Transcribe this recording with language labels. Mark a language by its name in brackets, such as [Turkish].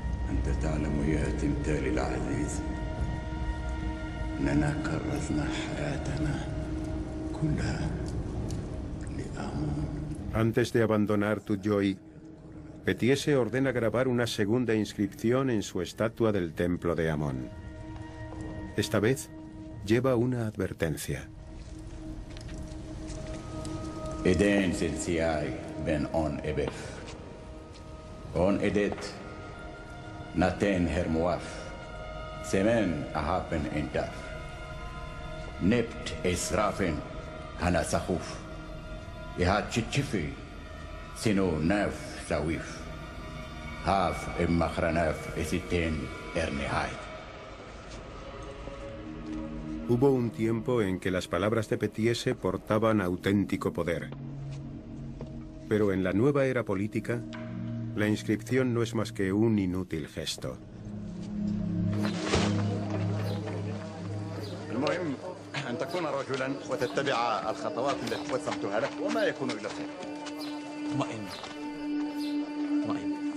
[Arabic] أنت تعلم يا تمثالي العزيز أننا كرسنا حياتنا كلها لآمون. [Spanish] Antes de abandonar Tujoy, Petiese ordena grabar una segunda inscripción en su estatua del templo de Amón. Esta vez lleva una advertencia. [Ancient Egyptian] إدين سلسياي بن أون إبف أون إديت ناتين هرمواف سمن أهابن إنتاف نبت إسرافن هنا سخوف إهات تشفي سينو ناف سويف هاف إمخرناف إسيتين إرنهاي. [Spanish] Hubo un tiempo en que las palabras de Petiese portaban auténtico poder. Pero en la nueva era política, la inscripción no es más que un inútil gesto. [Arabic] المهم أن تكون رجلا وتتبع الخطوات التي رسمتها لك وما يكون إلا خير. اطمئن اطمئن.